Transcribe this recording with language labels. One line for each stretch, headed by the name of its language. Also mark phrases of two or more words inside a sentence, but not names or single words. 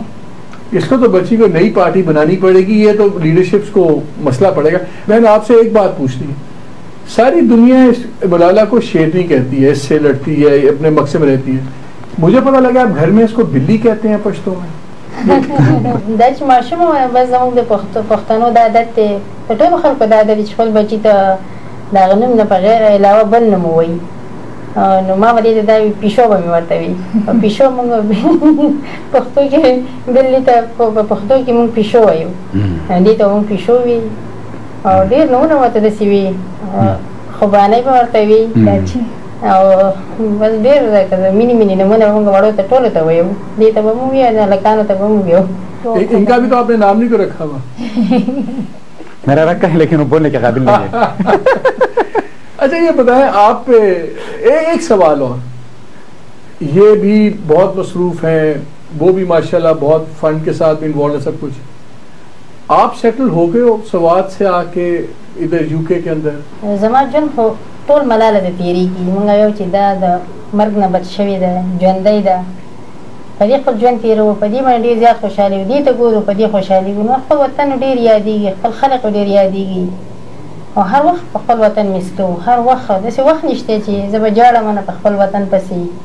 Urdu: اس کو تو بچی کو نئی پارٹی بنانی پڑے گی، یہ تو لیڈرشپس کو مسئلہ پڑے گا. میں نے آپ سے ایک بات پوچھنی ہے، ساری دنیا اس ملالہ کو شیرنی کہتی ہے، اس سے لڑتی ہے، اپنے مقصد میں رہتی ہے. مجھے پتہ لگا آپ گھر میں اس کو بلی کہتے ہیں پشتو میں.
Pashto: دا چې ماشوم بس زموږ د پښتنو د عادت دی، په ټولو خلکو دا عادت دی چې خپل بچي ته د هغه نوم نه بغیر علاوه بل نوم ووایي. نو ما به دې ته دا پیشو به مې ورته وي. پیشو موږ پښتو کې بلې ته په پښتو کې موږ پیشو وایو، دې ته موږ پیشو وي. او ډېر نومونه ورته داسې وي، خوبانه به ورته وي او بس ډېر مینی مینی نمونه موږ وړو ته ټولو ته وایو دې ته به مو وایو هلکانو ته به مو وایو.
Urdu: ان کا بھی تو آپ نے نام نہیں کو رکھا ہوا. میرا رکھا ہے لیکن وہ بولنے کے قابل نہیں ہے. اچھا یہ بتائیں آپ ایک سوال اور, یہ بھی بہت مصروف ہیں, وہ بھی ماشاءاللہ بہت فنڈ کے ساتھ بھی انوالو ہے سب کچھ, آپ سیٹل ہو گئے ہو سوات سے آ کے ادھر یو کے کے اندر؟
Pashto: زما ژوند خو ټول ملاله د تېرېږي مونږ یو چې دا د مرګ نه بچ شوې ده ژوندی ده په دې خپل ژوند تېروو په دې باندې ډېر زیات خوشحالي وو دې ته ګورو په دې خوشحالي وو نو خپل وطن ډېر یادېږي خپل خلق ډېر یادېږي او هر وخت په خپل وطن مس کوو هر وخت داسې وخت نشته چې زه به جاړم نه په خپل وطن پسې